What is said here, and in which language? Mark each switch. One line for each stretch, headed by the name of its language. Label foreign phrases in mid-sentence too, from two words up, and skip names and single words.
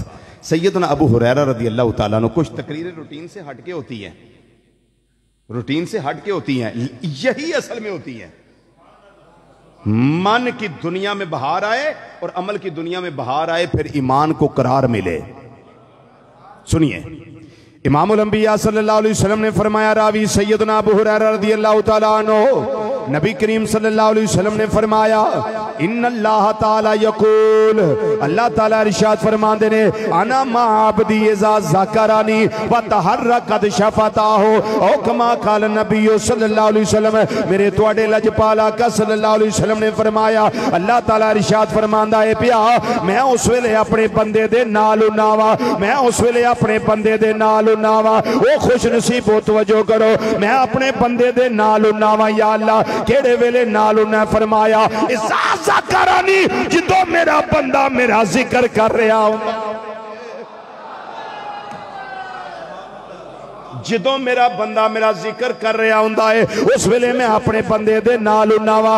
Urdu: سیدنا ابو ہریرہ رضی اللہ تعالیٰ عنہ، کچھ تقریریں روٹین سے ہٹ کے ہوتی ہیں، روٹین سے ہٹ کے ہوتی ہیں، یہی اصل میں ہوتی ہیں. من کی دنیا میں بہار آئے اور عمل کی دنیا میں بہار آئے، پھر ایمان کو قرار ملے. سنیے، امام الانبیاء
Arabic: صلى الله عليه وسلم
Urdu: نے فرمایا، راوی سیدنا ابو ہریرہ رضی اللہ تعالیٰ عنہ، نبی کریم
Arabic: صلى الله عليه وسلم
Urdu: نے فرمایا,
Arabic: إن الله تعالى يقول,
Punjabi: اللہ تعالیٰ ارشاد فرماندے نیں,
Arabic: أنا مع عبدي إذا ذكرني وتحركت بي شفتاه، أو كما قال النبي صلى الله عليه وسلم,
Punjabi: میرے تہاڈے لجپال آقا
Arabic: صلى الله عليه وسلم
Punjabi: نے فرمایا، اللہ تعالیٰ ارشاد فرماندا ہے پیا، میں اس ویلے اپنے بندے دے نال ہونا واں، میں اس ویلے اپنے بندے دے نال ہونا واں. او خوش نصیب ہو، توجہ کرو، میں اپنے بندے دے نال ہونا واں. یا اللہ، کیہڑے ویلے نال ہونا؟ فرمایا
Arabic: إذا ذكرني,
Punjabi: جدوں میرا بندہ میرا ذکر کر رہیا ہوندا، جدوں میرا بندہ میرا ذکر کر رہیا ہوندا ہے، اس ویلے میں اپنے بندے دے نال ہونا واں.